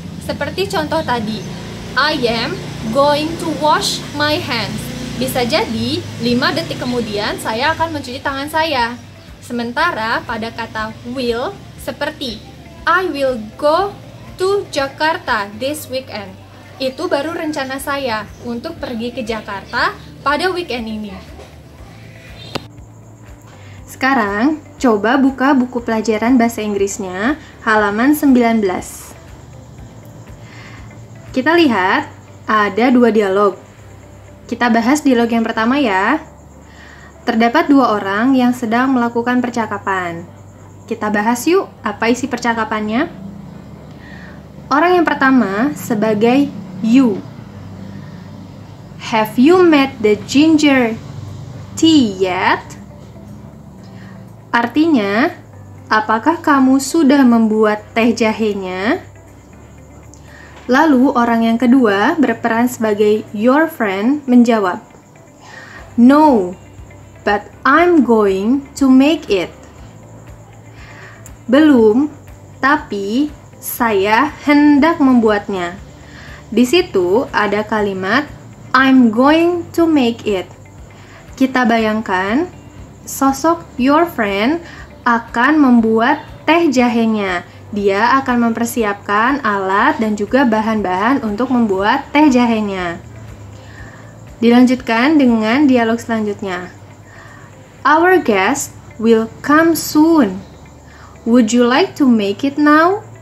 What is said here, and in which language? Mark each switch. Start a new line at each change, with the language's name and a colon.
Indonesian: Seperti contoh tadi,
English: I am going to wash my hands.
Indonesian: Bisa jadi 5 detik kemudian saya akan mencuci tangan saya. Sementara pada kata
English: will, seperti I will go to Jakarta this weekend.
Indonesian: Itu baru rencana saya untuk pergi ke Jakarta pada weekend ini. Sekarang, coba buka buku pelajaran bahasa Inggrisnya, halaman 19. Kita lihat, ada 2 dialog. Kita bahas dialog yang pertama ya. Terdapat 2 orang yang sedang melakukan percakapan. Kita bahas yuk, apa isi percakapannya? Orang yang pertama sebagai you.
English: Have you made the ginger tea yet?
Indonesian: Artinya, apakah kamu sudah membuat teh jahenya? Lalu orang yang kedua berperan sebagai your friend menjawab,
English: no, but I'm going to make it.
Indonesian: Belum, tapi saya hendak membuatnya. Di situ ada kalimat
English: I'm going to make it.
Indonesian: Kita bayangkan sosok your friend akan membuat teh jahenya. Dia akan mempersiapkan alat dan juga bahan-bahan untuk membuat teh jahenya. Dilanjutkan dengan dialog selanjutnya.
English: Our guest will come soon. Would you like to make it now?